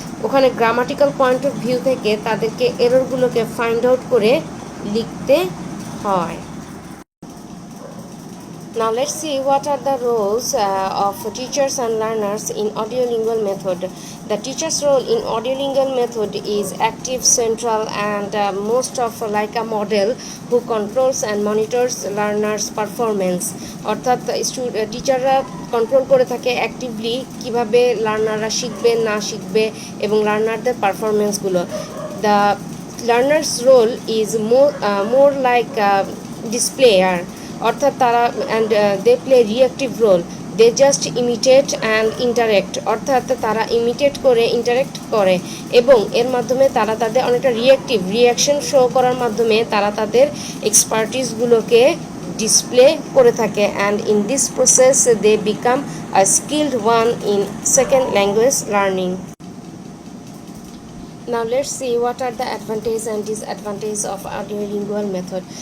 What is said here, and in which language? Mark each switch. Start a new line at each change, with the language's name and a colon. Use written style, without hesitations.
Bangla: ওখানে grammatical point of view থেকে তাদেরকে এররগুলোকে ফাইন্ড আউট করে লিখতে হয়।
English: Now let's see what are the roles of teachers and learners in audiolingual method. The teacher's role in audiolingual method is active, central, and most of like a model who controls and monitors learners' performance.
Bangla: অর্থাৎ টিচাররা control করে থাকে actively কিভাবে লার্নাররা শিখবে না শিখবে এবং লার্নারদের পারফরমেন্সগুলো।
English: The learner's role is more like displayer.
Bangla: অর্থাৎ তারা
English: and they play reactive role, they just imitate and interact,
Bangla: অর্থাৎ তারা ইমিটেট করে ইন্টারেক্ট করে এবং এর মাধ্যমে তারা তাদের অনেকটা রিয়াকশন শো করার মাধ্যমে তারা তাদের এক্সপার্টিসগুলোকে ডিসপ্লে করে থাকে
English: And in this process they become a skilled one in second language learning. Now let's see what are the advantages and disadvantages of audiolingual method.